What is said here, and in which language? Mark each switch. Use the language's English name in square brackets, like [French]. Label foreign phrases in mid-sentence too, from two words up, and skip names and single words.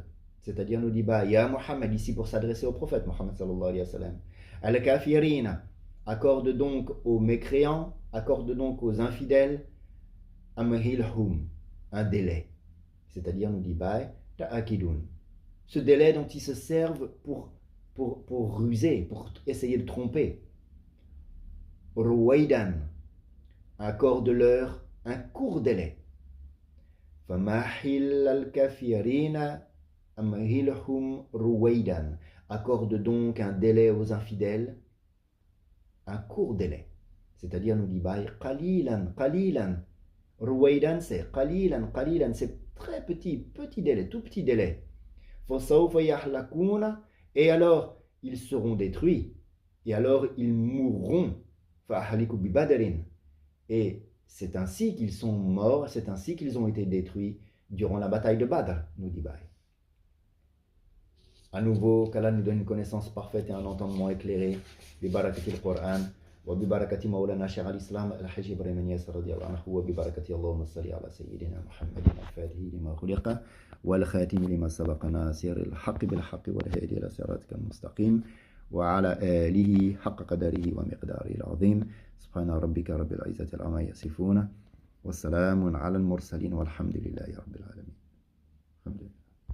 [French] C'est-à-dire, nous dit Ya Muhammad, ici pour s'adresser au prophète Muhammad [Arabic] صلى الله عليه وسلم. Al-kafirina, [French] accorde donc aux mécréants, accorde donc aux infidèles, amhilhum, un délai. C'est-à-dire, nous dit ta'akidun. Ce délai dont ils se servent pour ruser, pour essayer de tromper. Ruwaidan, accorde-leur un court délai. [Arabic] فمهل الكافرين أمهلهم رويدا. [French] Accorde donc un délai aux infidèles, un court délai. C'est-à-dire, nous dit [Arabic] قليلا، قليلا. Ruwaidan, c'est قليلا، قليلا. [French] C'est très petit délai, tout petit délai. [Arabic] فسوف يهلكون. [French] Et alors, ils seront détruits. Et alors, ils mourront. [Arabic] فأهلكوا ببدر. [French] Et c'est ainsi qu'ils sont morts, c'est ainsi qu'ils ont été détruits durant la bataille de Badr, nous dit À nouveau, qu'Allah nous donne une connaissance parfaite et un entendement éclairé. [Arabic] ببركة القرآن، وببركة مولانا شيخ الإسلام، الحاج إبراهيم نياس رضي الله عنه، وببركة اللهم صل على سيدنا محمد الفاتح لما خلق، والخاتم لما سبق ناصر الحق بالحق والهادي إلى صراطك المستقيم، وعلى آله حق قدره ومقداره العظيم. سبحان ربك رب العزة عما يصفون والسلام على المرسلين والحمد لله رب العالمين. الحمد لله.